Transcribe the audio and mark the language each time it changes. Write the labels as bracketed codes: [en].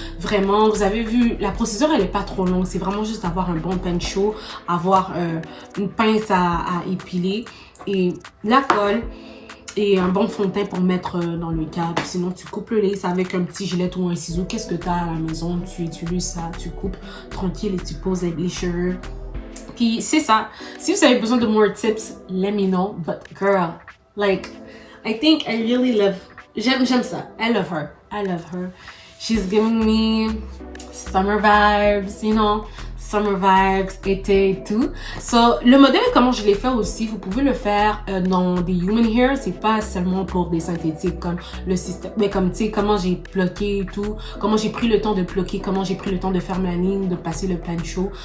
[fr] Vraiment, vous avez vu, la procédure, elle est pas trop longue. C'est vraiment juste avoir un bon pain chaud, avoir une pince à épiler et la colle. Et un bon fond de teint pour mettre dans le cadre. Sinon, tu coupes le lace avec un petit gilet ou un ciseau. Qu'est-ce que tu as à la maison? Tu utilises ça, tu coupes tranquille et tu poses les cheveux. Puis, c'est ça. Si vous avez besoin de [en] more tips, let me know. But girl, like, I think I really love... [fr] J'aime ça. [en] I love her. She's giving me summer vibes, you know. Summer vibes, [fr] été et tout. So, le modèle, comment je l'ai fait aussi, vous pouvez le faire dans des human hair. C'est pas seulement pour des synthétiques comme le système, mais comme tu sais, comment j'ai bloqué et tout, comment j'ai pris le temps de bloquer, comment j'ai pris le temps de faire ma ligne, de passer le pain chaud.